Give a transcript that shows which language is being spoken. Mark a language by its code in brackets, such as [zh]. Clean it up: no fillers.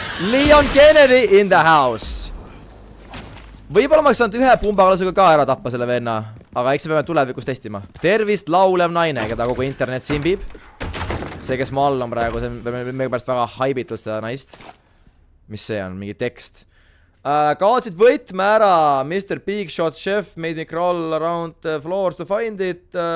[en] Leon Kennedy in the house. [et] Võib-olla ma saanud ühe pumbaga ka ära tappa selle venna. Aga eks me peame tulevikus testima. Tervist, laulev naine, keda kogu internet simbib. See, kes ma all on praegu, see on mega pärast väga haibitud seda naist. Mis see on? Mingi tekst. Kaotsid võtme ära. [en] Mr. Big Shot Chef made me crawl around the floors to find it.